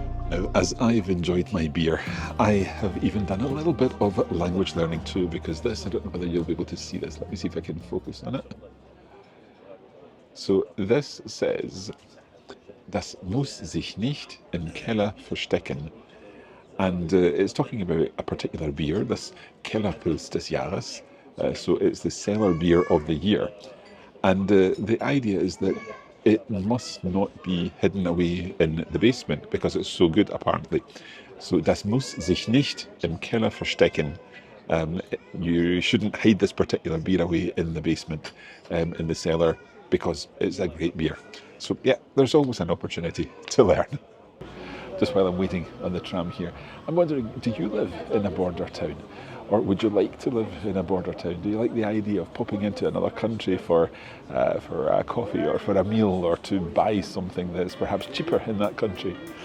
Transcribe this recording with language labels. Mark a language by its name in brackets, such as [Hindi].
[English] Now, as I've enjoyed my beer, I have even done a little bit of language learning too, because this, I don't know whether you'll be able to see this. Let me see if I can focus on it. So this says, [German] das muss sich nicht im Keller verstecken. [English] And it's talking about a particular beer, this Kellerpils des Jahres. So it's the cellar beer of the year. And the idea is that it must not be hidden away in the basement because it's so good, apparently. [German] So, das muss sich nicht im Keller verstecken. [English] You shouldn't hide this particular beer away in the basement, in the cellar, because it's a great beer. So, yeah, there's always an opportunity to learn. Just while I'm waiting on the tram here, I'm wondering, do you live in a border town? Or would you like to live in a border town? Do you like the idea of popping into another country for a coffee or for a meal or to buy something that's perhaps cheaper in that country?